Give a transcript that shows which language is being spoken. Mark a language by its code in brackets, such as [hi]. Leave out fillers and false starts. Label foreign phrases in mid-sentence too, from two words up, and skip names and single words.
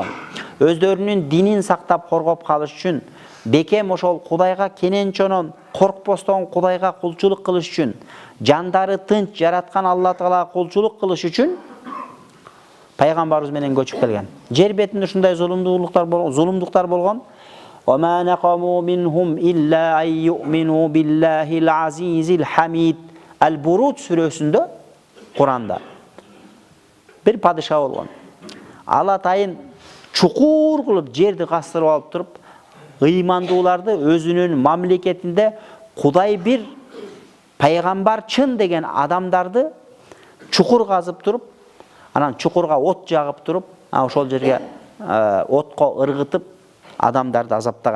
[ky] Өздөрүнүн динин сактап коргоп калыш үчүн, бекем ошол Кудайга кенен чонон коркпостон Кудайга кулчулук кылыш үчүн, жандары тынч жараткан Алла Таалага кулчулук кылыш үчүн пайгамбарыбыз менен көчүп келген. Жер бетинде ушундай зулумдуктар болгон. [ar] وَمَا نَقَمُوا مِنْهُمْ إِلَّا أَنْ يُؤْمِنُوا بِاللَّهِ الْعَزِيزِ الْحَمِيدِ. [ky] Әл-Буруд сүрөсүндө Куранда бир падыша болгон. Алатайын чукур кылып жерди кастырып алып туруп, ыймандууларды өзүнүн мамлекетинде Кудай бир, пайгамбар чын деген адамдарды чукур казып туруп, анан чукурга от жагып туруп, ошол жерге отко ыргытып адамдарды азаптаган.